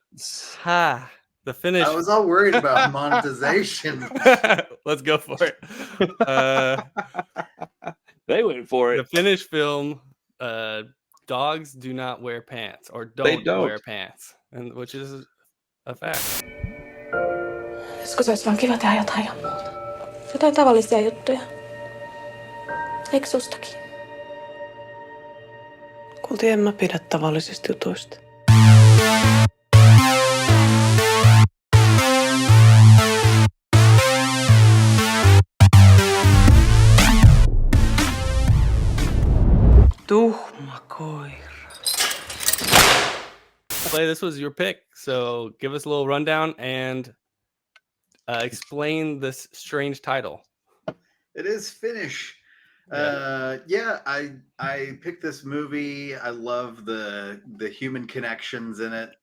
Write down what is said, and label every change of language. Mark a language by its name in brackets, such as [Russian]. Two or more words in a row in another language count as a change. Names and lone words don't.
[English] finish. I was all worried about monetization. Let's go for it. They went for The it. Finnish film, Dogs Do Not Wear Pants, or don't wear pants, and which is a fact. [Finnish] Joskus olisi vaan kiva tehdä jotain ihan muuta. Jotain tavallisia juttuja. Eikö sustakin? Kuultiin, en mä pidä tavallisista jutuista. Tuhma koira. [English] Clay, this was your pick, so give us a little rundown and explain this strange title. It is Finnish. I picked this movie. I love the human connections in it.